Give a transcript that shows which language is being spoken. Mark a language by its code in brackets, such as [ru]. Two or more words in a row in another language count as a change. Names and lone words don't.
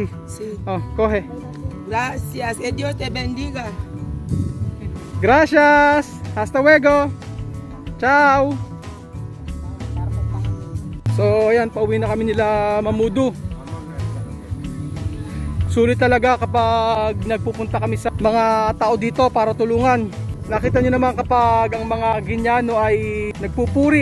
[es] Sí. Oh, coge. Gracias, que Dios te bendiga. Gracias. Hasta luego. Ciao. [tl] So, ayan, pauwi na kami nila Mamudu. Sulit talaga kapag nagpupunta kami sa mga tao dito para tulungan. Nakita nyo naman kapag ang mga Guineano ay nagpupuri.